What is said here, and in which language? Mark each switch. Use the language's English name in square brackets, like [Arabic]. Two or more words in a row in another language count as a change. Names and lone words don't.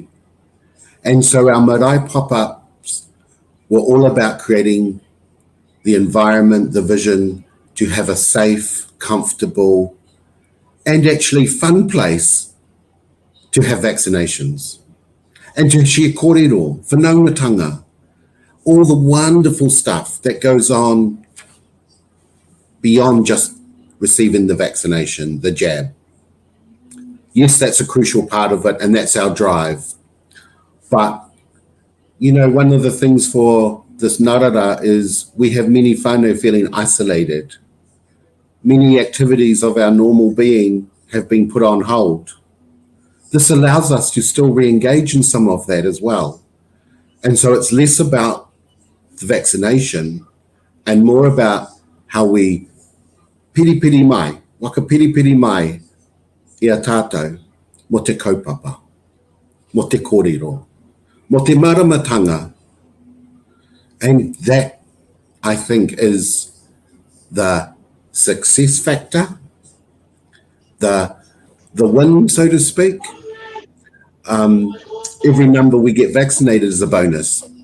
[English] And so our marae pop-ups were all about creating the environment, the vision to have a safe, comfortable, and actually fun place to have vaccinations. And to share [Māori] kōrero, whanaungatanga, [English] all the wonderful stuff that goes on beyond just receiving the vaccination, the jab. Yes, that's a crucial part of it, and that's our drive. But, you know, one of the things for this narara is we have many whānau feeling isolated. Many activities of our normal being have been put on hold. This allows us to still re-engage in some of that as well. And so it's less about the vaccination and more about how we [Māori] piripiri mai, waka piripiri mai i a tātou, mo te kaupapa, mo te kōrero, mo te maramatanga. [English] And that, I think, is the success factor, the win, so to speak. Every number we get vaccinated is a bonus.